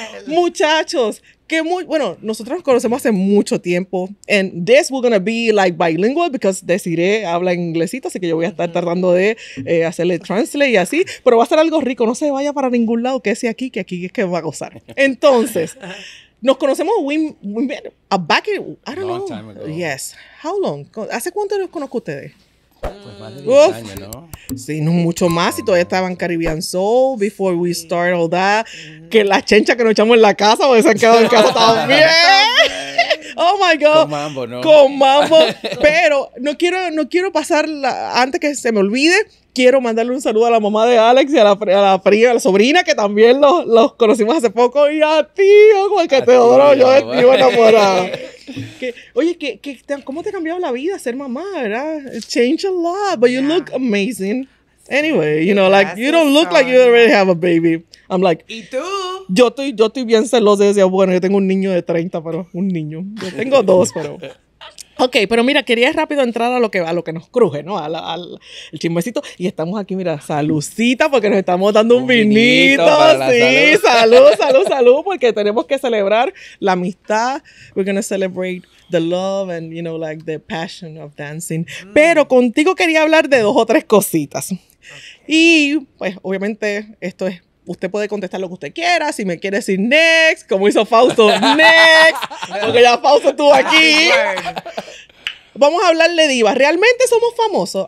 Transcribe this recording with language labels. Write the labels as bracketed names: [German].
[Spanish] Muchachos, que bueno, nosotros nos conocemos hace mucho tiempo. [English] And this we're gonna be like bilingual because [Spanish] Desiree habla inglesito, así que yo voy a estar tratando de hacerle translate y así, pero va a ser algo rico, no se vaya para ningún lado, que ese aquí, que aquí es que va a gozar. Entonces, nos conocemos [English] back in, I don't know. Long time ago. Yes. How long? [Spanish] ¿Hace cuánto los conozco a ustedes? Pues más de 10 años, ¿no? Sí, no mucho más. Y todavía estaba en Caribbean Soul, [English] before we start all that. [Spanish] Que las chenchas que nos echamos en la casa, porque se han quedado en casa también. [English] Oh my God. [Spanish] Con mambo, ¿no? Con mambo. Pero no quiero pasar, antes que se me olvide, quiero mandarle un saludo a la mamá de Alex y a la prima, a la sobrina, que también los conocimos hace poco. Y a ti, Juan, que te adoro, yo de ti, enamorada. Oye, ¿cómo te ha cambiado la vida ser mamá, verdad? [English] It changed a lot, but you look amazing. Anyway, you know, like, you don't look like you already have a baby. I'm like, [Spanish] ¿Y tú? yo estoy bien celosa y decía, bueno, yo tengo un niño de 30, pero un niño. Yo tengo 2, pero... Ok, pero mira, quería rápido entrar a lo que nos cruje, ¿no? El chismecito. Y estamos aquí, mira, saludcita, porque nos estamos dando un vinito. Sí, salud, porque tenemos que celebrar la amistad. [English] We're going to celebrate the love and, you know, like the passion of dancing. [Spanish] Pero contigo quería hablar de 2 o 3 cositas. Y, pues, obviamente, esto es... Usted puede contestar lo que usted quiera. Si me quiere decir next, como hizo Fausto, next. Porque ya Fausto estuvo aquí. Vamos a hablar de divas. ¿Realmente somos famosos?